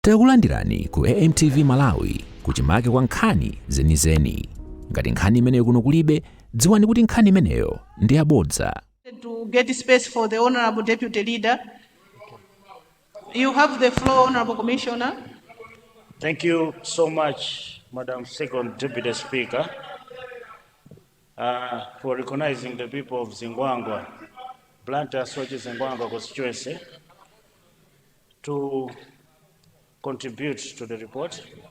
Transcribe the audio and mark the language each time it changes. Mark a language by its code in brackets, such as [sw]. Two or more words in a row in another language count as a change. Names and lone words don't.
[ny] Takulandirani ku AMTV Malawi kuchimake kwa nkhani zenizeni. Ngati nkhani imeneyo kuno kulibe, dziwani kuti nkhani imeneyo ndi yabodza. [en] To get space for the Honorable Deputy Leader. You have the floor, Honorable Commissioner. Thank you so much, Madam Second Deputy Speaker, for recognizing the people of Zingwangwa, Blantyre Soches Zingwangwa constituency, to contribute to the report.